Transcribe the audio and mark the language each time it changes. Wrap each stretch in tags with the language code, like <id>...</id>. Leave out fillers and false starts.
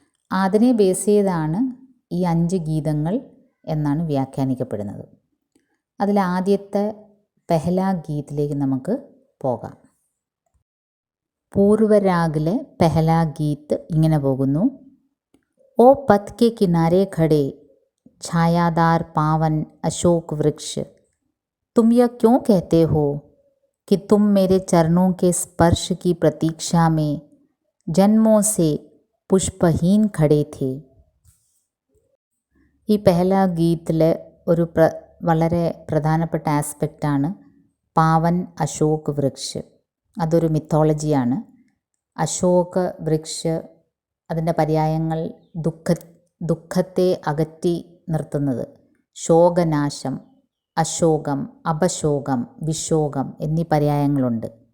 <ml>അതിനെ ബേസ് ചെയ്താണ് ഈ 5 ഗീതങ്ങൾ എന്നാണ് വ്യാഖ്യാനിക്കപ്പെടുന്നത്. അതിൽ ആദ്യത്തെ പെഹ്ലാ ഗീത്തിലേക്ക് നമുക്ക് പോകാം. പൂർവ്വരാഗിലെ പെഹ്ലാ ഗീത്ത് ഇങ്ങനെ പോകുന്നു.</ml> <hi>ഓ പത്ത് के किनारे खड़े छायादार पावन अशोक वृक्ष, तुम यह क्यों कहते हो कि तुम मेरे चरणों के स्पर्श की प्रतीक्षा में जन्मों से पुष्पहीन खड़े थे.</hi> <ml>ഈ പെഹ്ലാ ഗീത്തിലെ ഒരു വളരെ പ്രധാനപ്പെട്ട ആസ്പെക്റ്റാണ് പാവൻ അശോക് വൃക്ഷ്. അതൊരു മിത്തോളജിയാണ്. അശോക വൃക്ഷ്, അതിൻ്റെ പര്യായങ്ങൾ ദുഃഖത്തെ അകറ്റി നിർത്തുന്നത്, ശോകനാശം, അശോകം, അപശോകം, വിശോകം എന്നീ പര്യായങ്ങളുണ്ട്.</ml>